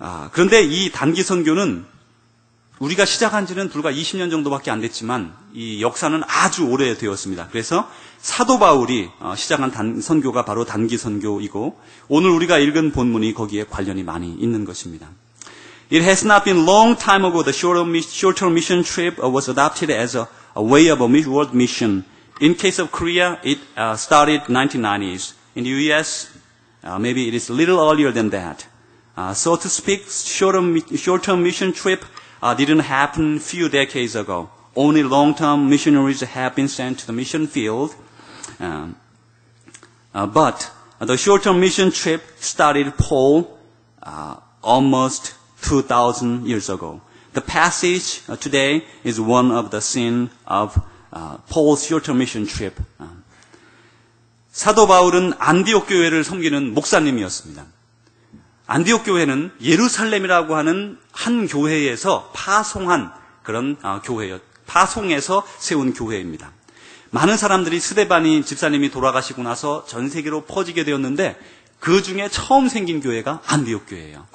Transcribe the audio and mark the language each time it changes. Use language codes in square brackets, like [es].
[ko] 그런데 이 단기 선교는 우리가 시작한 지는 불과 20년 정도밖에 안 됐지만 이 역사는 아주 오래되었습니다. 그래서 사도 바울이 시작한 선교가 바로 단기 선교이고 오늘 우리가 읽은 본문이 거기에 관련이 많이 있는 것입니다. [en] It has not been long time ago the short-term mission trip was adopted as a way of a world mission. In case of Korea, it started 1990s. In the U.S., maybe it is a little earlier than that. So to speak, short-term mission trip didn't happen few decades ago. Only long-term missionaries have been sent to the mission field. But the short-term mission trip started Paul almost 2,000 years ago. The passage today is one of the scene of Paul's short-term mission trip. [ko] 사도 바울은 안디옥 교회를 섬기는 목사님이었습니다. 안디옥 교회는 예루살렘이라고 하는 한 교회에서 파송한 그런 파송해서 세운 교회입니다. 많은 사람들이 스데반이 집사님이 돌아가시고 나서 전 세계로 퍼지게 되었는데 그 중에 처음 생긴 교회가 안디옥 교회예요.